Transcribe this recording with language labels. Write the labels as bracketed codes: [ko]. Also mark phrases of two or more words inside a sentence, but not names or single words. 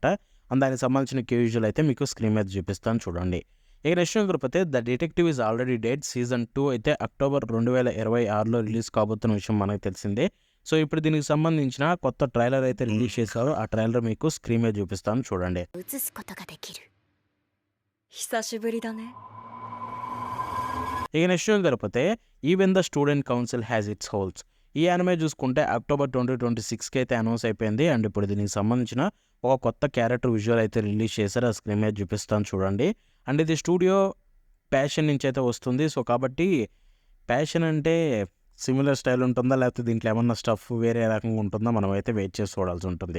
[te] అండ్ దానికి సంబంధించిన క్యూజువల్ అయితే మీకు స్క్రీన్ మీద చూపిస్తాను చూడండి. ఇక నెక్స్ట్ వెళ్ళిపోతే ద డిటెక్టివ్ ఈజ్ ఆల్రెడీ డెడ్ సీజన్ 2 అయితే అక్టోబర్ 2026లో రిలీజ్ కాబోతున్న విషయం మనకు తెలిసిందే. సో ఇప్పుడు దీనికి సంబంధించిన కొత్త ట్రైలర్ అయితే రిలీజ్ చేశారు. ఆ ట్రైలర్ మీకు స్క్రీన్ మీద చూపిస్తాను చూడండి. [ja] 映すことができる。久しぶりだね。 [te] ఇక నెక్స్ట్ వెళ్ళిపోతే ఈవెన్ ద స్టూడెంట్ కౌన్సిల్ హ్యాస్ ఇట్స్ హోల్స్. ఈ యానిమే చూసుకుంటే అక్టోబర్ 2026కి అయితే అనౌన్స్ అయిపోయింది. అండ్ ఇప్పుడు దీనికి సంబంధించిన ఒక కొత్త క్యారెక్టర్ విజువల్ అయితే రిలీజ్ చేశారు. ఆ స్క్రీన్ మీద చూపిస్తాను చూడండి. అండ్ ఇది స్టూడియో ప్యాషన్ నుంచి అయితే వస్తుంది. సో కాబట్టి ప్యాషన్ అంటే [en] similar style [te] ఉంటుందా, లేకపోతే దీంట్లో ఏమన్నా స్టఫ్ వేరే రకంగా ఉంటుందా, మనం అయితే వెయిట్ చేసి చూడాల్సి ఉంటుంది.